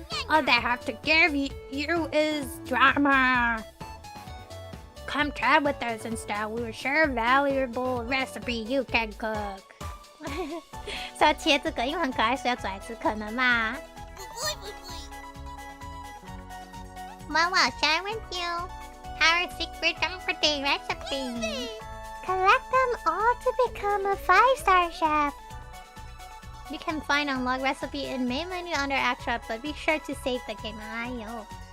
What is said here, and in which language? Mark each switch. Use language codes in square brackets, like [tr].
[en] All they have to give you is drama. come chat with us instead. We will share a valuable recipe you can cook. [zh] 是要切这个，因为很可爱，所以要煮来吃，可能吧。 [en] What will share with you? Our secret comforting recipe. Collect them all to become a 5-star chef. You can find unlock recipe in main menu under extra, but be sure to save the game. Ayo.